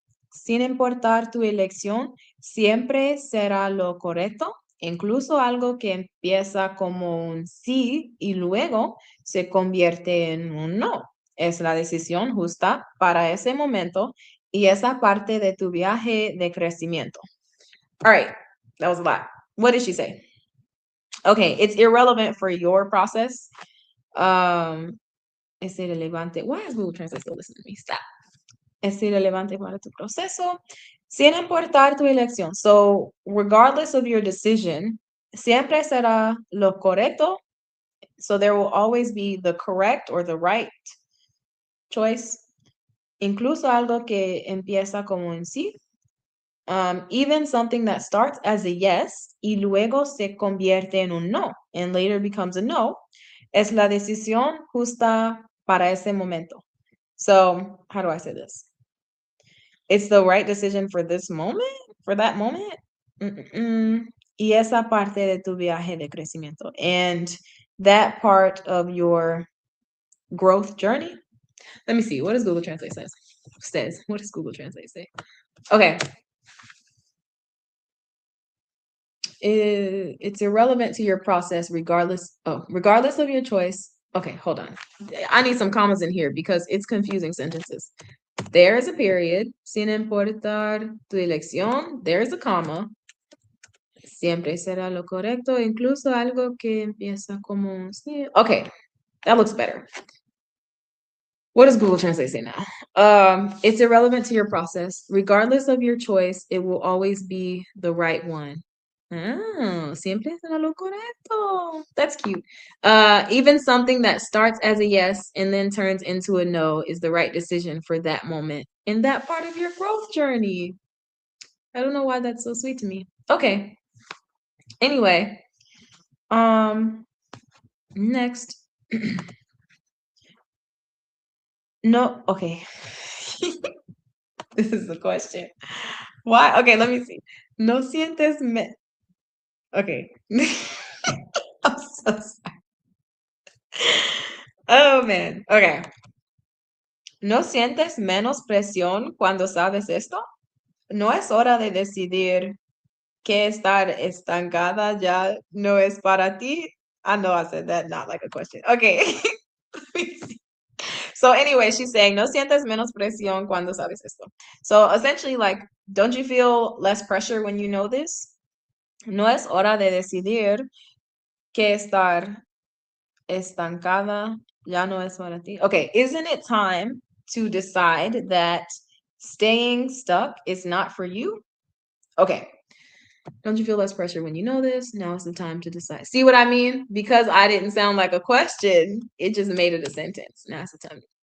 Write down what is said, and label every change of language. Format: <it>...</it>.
<es>Sin importar tu elección, siempre será lo correcto, incluso algo que empieza como un sí y luego se convierte en un no. Es la decisión justa para ese momento y esa parte de tu viaje de crecimiento.</es> <en>All right, that was a lot. What did she say? Okay, it's irrelevant for your process.</en> <es>Es irrelevante.</es> <en>Why is Google Translate still listening to me? Stop.</en> <es>Es irrelevante para tu proceso, sin importar tu elección.</es> <en>So, regardless of your decision,</en> <es>siempre será lo correcto.</es> <en>So, there will always be the correct or the right choice.</en> <es>Incluso algo que empieza como un sí.</es> <en>Even something that starts as a yes</en> <es>y luego se convierte en un no</es> <en>and later becomes a no,</en> <es>es la decisión justa para ese momento.</es> <en>So, how do I say this? It's the right decision for this moment, for that moment.</en> <es>Y esa parte de tu viaje de crecimiento.</es> <en>And that part of your growth journey. Let me see. What does Google Translate says? What does Google Translate say? Okay. It's irrelevant to your process regardless of your choice. Okay, hold on. I need some commas in here because it's confusing sentences. There is a period.</en> <es>Sin importar tu elección,</es> <en>there is a comma.</en> <es>Siempre será lo correcto, incluso algo que empieza como sí.</es> <en>Okay, that looks better. What does Google Translate say now? It's irrelevant to your process. Regardless of your choice, it will always be the right one.</en> <es>Oh, siempre será lo correcto.</es> <en>That's cute. Even something that starts as a yes and then turns into a no is the right decision for that moment in that part of your growth journey. I don't know why that's so sweet to me. Okay. Anyway, next. No, okay. This is the question. Why? Okay, let me see.</en> <es>No sientes</es> <en>okay. I'm so sorry. Oh man. Okay.</en> <es>¿No sientes menos presión cuando sabes esto? No es hora de decidir que estar estancada ya no es para ti.</es> <en>I know I said that not like a question. Okay. Let me see. So anyway, she's saying,</en> <es>no sientes menos presión cuando sabes esto.</es> <en>So essentially, like, don't you feel less pressure when you know this?</en> <es>No es hora de decidir que estar estancada ya no es para ti.</es> <en>Okay, isn't it time to decide that staying stuck is not for you? Okay. Don't you feel less pressure when you know this? Now is the time to decide. See what I mean? Because I didn't sound like a question, it just made it a sentence. Now it's the time.</en>